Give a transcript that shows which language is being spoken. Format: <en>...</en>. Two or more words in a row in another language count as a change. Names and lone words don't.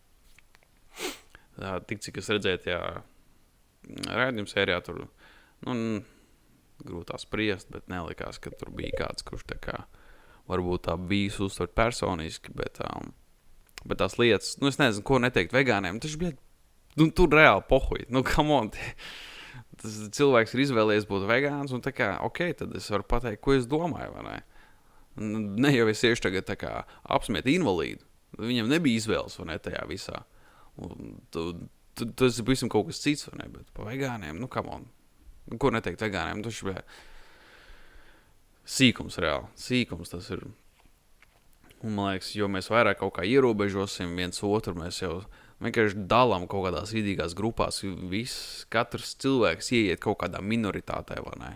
<lv>Tik cik es redzēju tajā raidījuma sērijā, tur, grūtā spriest, bet nelikās, ka tur bija kāds, kurš tā kā varbūt tā visu uztvert personiski, bet tās lietas, es nezinu, ko neteikt vegāniem, taču bija, tur reāli pohuj,</lv> <en>come on,</en> <lv>tas cilvēks ir izvēlējies būt vegāns, un tā kā, tad es varu pateikt, ko es domāju, vai ne? Ne jau es iešu tagad tā kā apsmiet invalīdu, viņam nebija izvēles, vai ne, tajā visā, un tas ir visam kaut kas cits, vai ne, bet pa vegāniem,</lv> <en>come on.</en> <lv>Ko neteikt vegāniem? Tas ir sīkums reāli. Sīkums tas ir. Un, man liekas, jo mēs vairāk kaut kā ierobežosim viens otru, mēs jau vienkārši dalām kaut kādās vidīgās grupās. Katrs cilvēks ieiet kaut kādā minoritātē, vai ne?</lv>